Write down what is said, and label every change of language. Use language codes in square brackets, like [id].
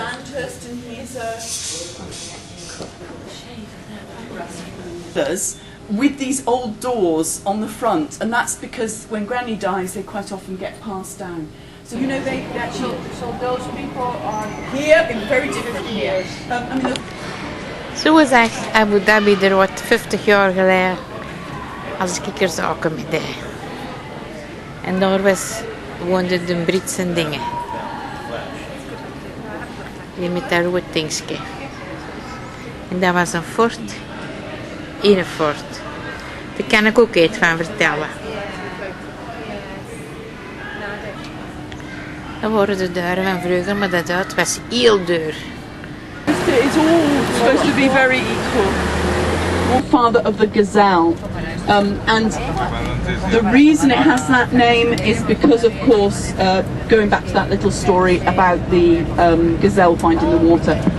[en] Sandhurst, and here's with these old doors on the front, and that's because when Granny dies, they quite often get passed down. So you know they actually. So those people are here in very different years. [nl] Zo was echt Abu Dhabi er wat 50 jaar geleden als ik er zaken mee deed. En daar woonden de Britse dingen. Die met dat rood dingetje. En dat was een fort. In een fort. Daar kan ik ook iets van vertellen. Dat waren de deuren van vroeger, maar dat uit was heel duur. [en] It's all supposed to be very equal. Father of the gazelle, and the reason it has that name is because, of course, going back to that little story about the gazelle finding the water.